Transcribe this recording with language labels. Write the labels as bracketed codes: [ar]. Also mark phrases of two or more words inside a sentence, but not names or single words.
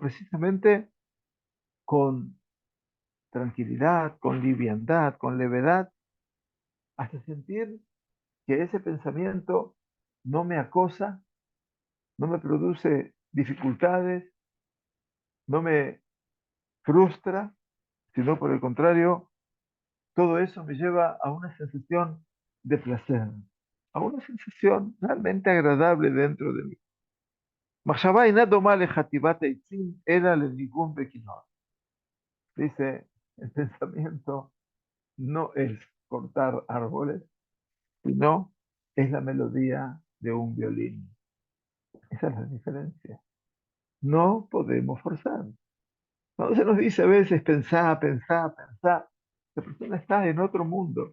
[es] precisamente con tranquilidad, con liviandad, con levedad, hasta sentir que ese pensamiento no me acosa, no me produce dificultades, no me frustra, sino por el contrario, todo eso me lleva a una sensación de placer, a una sensación realmente agradable dentro de mí. [he] מחשבה אינה דומה לחטיבת העצים, אלא לניגון בכינור. [es] Dice, el pensamiento no es cortar árboles, sino es la melodía de un violín. Esa es la diferencia. No podemos forzar. Cuando se nos dice a veces pensar, pensar, pensar, la persona está en otro mundo.